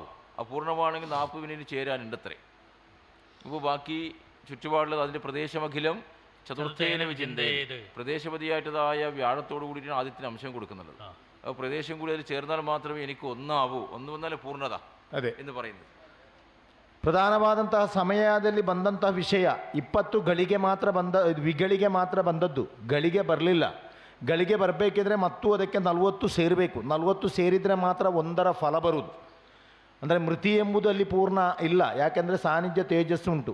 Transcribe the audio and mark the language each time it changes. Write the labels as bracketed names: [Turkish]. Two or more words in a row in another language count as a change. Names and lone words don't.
[Malayalam] അപൂർണമാണെങ്കിൽ 40 വിനീന് ചേരാനുണ്ട് അത്രേ. ഇപ്പോൾ ബാക്കി ചുറ്റുപാടുള്ളത് അതിൻ്റെ [Sanskrit] പ്രദേശമഖിലം ചതുർത്ഥേന വിചിന്തയേത്, [Malayalam] പ്രദേശപതിയായിട്ടതായ വ്യാഴത്തോടു കൂടിയിട്ടാണ് ആദ്യത്തിന് അംശം കൊടുക്കുന്നുള്ളത്. അപ്പോൾ പ്രദേശം കൂടി അതിൽ ചേർന്നാൽ മാത്രമേ എനിക്ക് ഒന്നാവൂ, 1 വന്നാലേ പൂർണ്ണത എന്ന് പറയുന്നത്. [Kannada] ಪ್ರಧಾನವಾದಂತಹ ಸಮಯದಲ್ಲಿ ಬಂದಂತಹ ವಿಷಯ 20 ಗಳಿಗೆ ಮಾತ್ರ ವಿಗಳಿಗೆ ಮಾತ್ರ ಬಂದದ್ದು, ಗಳಿಗೆ ಬರಲಿಲ್ಲ. ಗಳಿಗೆ ಬರಬೇಕಿದ್ರೆ ಮತ್ತು ಅದಕ್ಕೆ 40 ಸೇರಬೇಕು. 40 ಸೇರಿದರೆ ಮಾತ್ರ 1ರ ಫಲ ಬರುವುದು. ಅಂದರೆ ಮೃತಿ ಎಂಬುದು ಅಲ್ಲಿ ಪೂರ್ಣ ಇಲ್ಲ, ಯಾಕೆಂದರೆ ಸಾನ್ನಿಧ್ಯ ತೇಜಸ್ಸು ಉಂಟು.